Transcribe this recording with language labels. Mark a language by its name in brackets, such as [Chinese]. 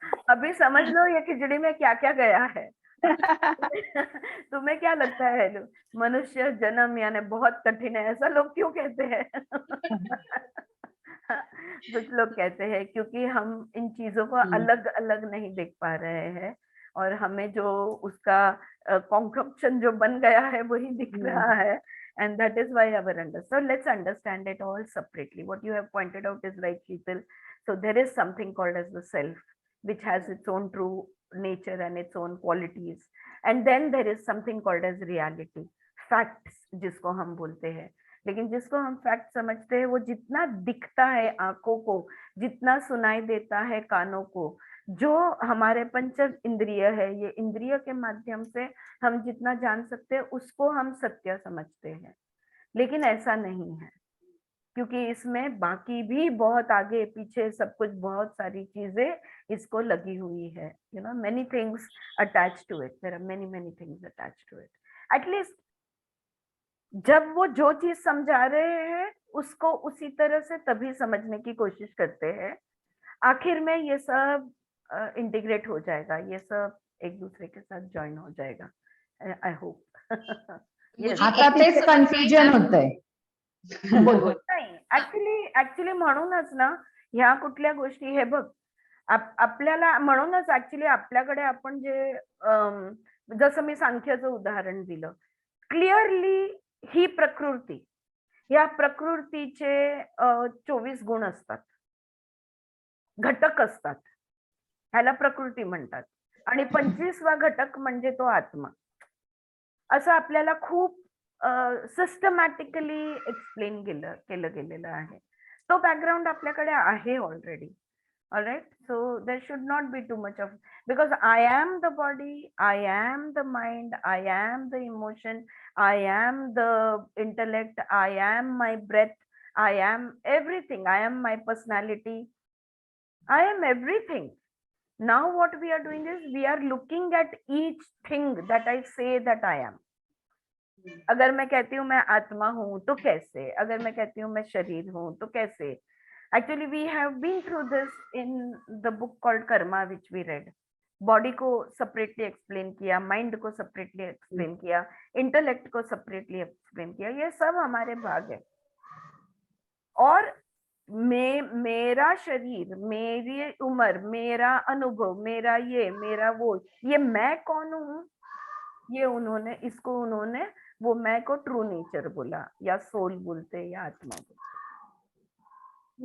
[Hindi] अभी समझ लो ये खिचड़ी में क्या क्या गया है। तुम्हें क्या लगता है मनुष्य जन्म यानी बहुत कठिन है, ऐसा लोग क्यों कहते हैं? कुछ लोग कहते हैं क्योंकि हम इन चीजों को अलग अलग नहीं देख पा रहे हैं, और हमें जो उसका कॉन्कप्शन जो बन गया है वही दिख रहा है, [English] and that is why our so let's understand it all separately. What you have pointed out is right, Sheetal. So there is something called as the self, which has its own true nature and its own qualities, and then there is something called as reality, facts [Hindi] जिसको हम बोलते हैं। लेकिन जिसको हम fact समझते हैं वो जितना दिखता है आंखों को, जितना सुनाई देता है कानों को, जो हमारे पंच इंद्रिय है, ये इंद्रिय के माध्यम से हम जितना जान सकते हैं उसको हम सत्य समझते हैं। लेकिन ऐसा नहीं है, क्योंकि इसमें बाकी भी बहुत आगे पीछे सब कुछ, बहुत सारी चीजें इसको लगी हुई है। [English] You know, many things attach to it, there are many many things attach to it. [Hindi] At least जब वो जो चीज समझा रहे हैं उसको उसी तरह से तभी समझने की कोशिश करते हैं, आखिर में ये सब इंटीग्रेट हो जाएगा, ये सब एक दूसरे के साथ ज्वाइन हो जाएगा, [English] I hope. [Marathi] आता तेच कन्फ्युजन होतंय। नाही, ऍक्च्युली म्हणूनच ना ह्या कुठल्या गोष्टी, हे बघ आपल्याला म्हणूनच ऍक्च्युली आपल्याकडे आपण जे जसं मी सांख्याचं उदाहरण दिलं, क्लिअरली ही प्रकृती, या प्रकृतीचे 24 गुण असतात, घटक असतात, ह्याला प्रकृती म्हणतात, आणि 25वा घटक म्हणजे तो आत्मा, असं आपल्याला खूप सिस्टमॅटिकली एक्सप्लेन केलं गेलेलं आहे। तो बॅकग्राऊंड आपल्याकडे आहे already, alright. [English] So there should not be too much of, because I am the body, I am the mind, I am the emotion, I am the intellect, I am my breath, I am everything, I am my personality, I am everything. Now what we are doing is we are looking at each thing that I say that I am. [Hindi] अगर मैं कहती हूँ मैं आत्मा हूँ तो कैसे, अगर मैं कहती हूँ मैं शरीर हूँ तो कैसे। [English] Actually we have been through this in the book called Karma which we read. [Hindi] Body को सेपरेटली एक्सप्लेन किया, माइंड को सेपरेटली एक्सप्लेन किया, इंटेलेक्ट को सेपरेटली एक्सप्लेन किया, ये सब हमारे भाग है। और मेरा शरीर, मेरी उम्र, मेरा अनुभव, मेरा ये, मेरा वो, ये मैं कौन हूँ, ये उन्होंने, इसको उन्होंने वो मैं को ट्रू नेचर बोला, या सोल बोलते, या आत्मा बोलते।